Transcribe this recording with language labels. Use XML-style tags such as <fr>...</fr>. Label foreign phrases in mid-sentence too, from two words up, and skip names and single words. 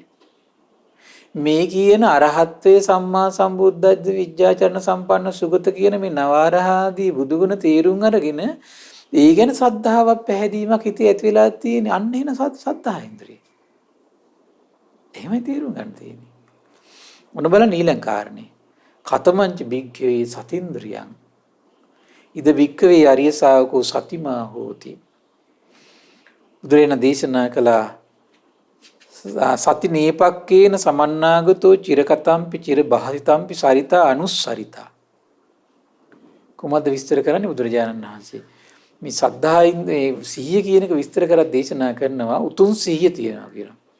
<si>මේ කියන අරහත්ත්වයේ සම්මා සම්බුද්ධත්ව විද්‍යාචරණ සම්පන්න සුගත කියන මේ නවාරහාදී බුදුගුණ තේරුම් අරගෙන ඒ ගැන ශ්‍රද්ධාවක් පැහැදීමක් හිතේ ඇති වෙලා තියෙන අන්න එන</si> <pi>සද්ධා ඉන්ද්‍රිය.</pi> <si>එහෙමයි තේරුම් ගන්න තියෙන්නේ. මොන බලන්න ඊළඟ කාරණේ.</si> <pi>කතමංච බිග්ගවේ සතින්ද්‍රියං. ඉද බික්කවේ අරිය ශාවකෝ සතිමා හෝති.</pi> <si>බුදුරජාණන් දේශනා කළා</si> <pi>සති නේපක්කේන සමන්නාගතෝ චිරකතම්පි චිර බහසිතම්පි සරිතා අනුස්සරිතා.</pi> <si>කොහොමද විස්තර කරන්නේ බුදුරජාණන් වහන්සේ? මේ සද්ධායින් සිහිය කියන එක විස්තර කරලා දේශනා කරනවා උතුම් සිහිය තියනවා කියලා.</si>